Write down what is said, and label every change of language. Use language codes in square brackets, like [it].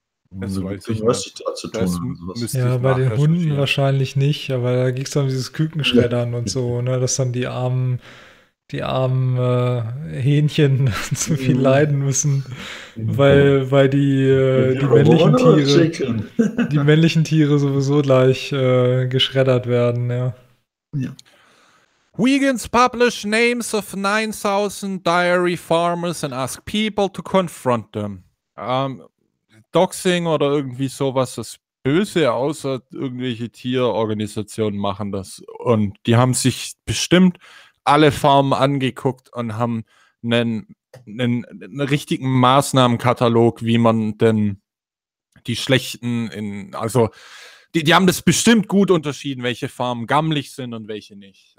[de] Ja, bei den Hunden wahrscheinlich nicht, aber da ging es dann um dieses Kükenschreddern und so, ne, dass dann die armen Hähnchen zu viel leiden müssen, weil die männlichen Tiere sowieso gleich geschreddert werden, ja. [en] Vegans publish names of 9000 dairy farmers and ask people to confront them. [de] Doxing oder irgendwie sowas, das Böse, außer irgendwelche Tierorganisationen machen das. Und die haben sich bestimmt alle Farmen angeguckt und haben einen richtigen Maßnahmenkatalog, wie man denn die schlechten, die haben das bestimmt gut unterschieden, welche Farmen gammelig sind und welche nicht.